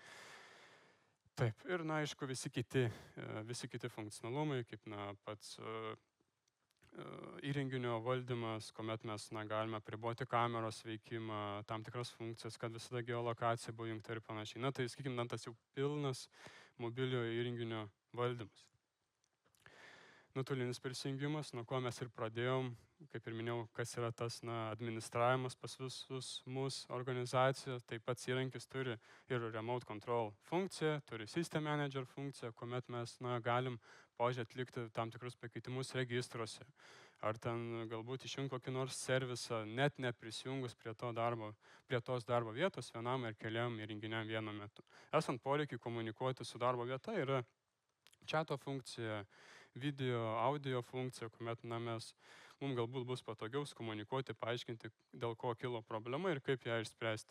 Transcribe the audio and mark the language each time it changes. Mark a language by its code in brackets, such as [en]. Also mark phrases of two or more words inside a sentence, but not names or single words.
[lt] Taip, ir aišku, visi kiti funkcionalumai, kaip pats įrenginio valdymas, kuomet mes galime apriboti kameros veikimą, tam tikras funkcijas, kad visada geolokacija buvo jungta ir panašiai. Tai, sakykim, tas jau pilnas mobiliojo įrenginio valdymas. Nuotolinis prisijungimas, nuo ko mes ir pradėjom, kaip ir minėjau, kas yra tas administravimas pas visus mūsų organizacijos, tai pats įrankis turi ir [en] remote control [lt] funkciją, turi [en] system manager [lt] funkciją, kuomet mes galim atlikti tam tikrus pakeitimus registruose, ar ten galbūt išjungti kokį nors servisą, net neprisijungus prie tos darbo vietos vienam ir keliam įrenginiam vienu metu. Esant poreikiui komunikuoti su darbo vieta yra chato funkcija, video, audio funkcija, kuomet mums galbūt bus patogiau komunikuoti, paaiškinti, dėl ko kilo problema ir kaip ją išspręsti.